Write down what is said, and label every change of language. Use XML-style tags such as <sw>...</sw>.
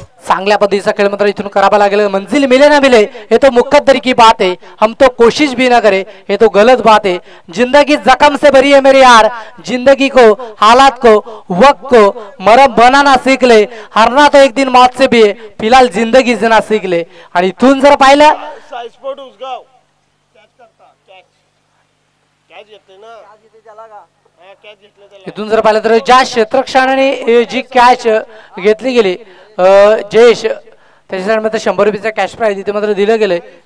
<mr>चांगल्या पद्धतीचा खेळ मात्र इथून करावा लागेल.</mr> <hi>मंजिल मिले ना मिले ये तो मुकद्दर की बात है, हम तो कोशिश भी ना करे ये तो गलत बात है. जिंदगी जख्म से भरी है मेरे यार, जिंदगी को हालात को वक्त को मरम बनाना सीख ले. हारना तो एक दिन मौत से भी है, फिलहाल जिंदगी जीना सीख ले.</hi> <mr>आणि इथून जर पाहिलं इथून जर पाहिलं तर ज्या क्षेत्ररक्षकाने जी कॅच घेतली गेली जयेश त्याच्यासाठी मात्र 100 रुपयाचा कॅश प्राइज इथे मात्र दिलं गेलंय.</mr>